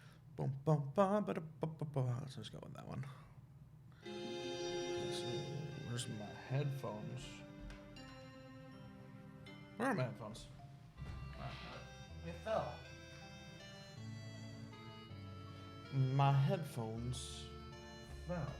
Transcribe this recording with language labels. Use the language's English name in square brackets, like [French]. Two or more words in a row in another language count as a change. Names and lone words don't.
[English] Boom, boom, ba, ba, da, ba, ba, ba. Let's just go with that one. So, where's my headphones? Where are my headphones? They fell. My headphones fell.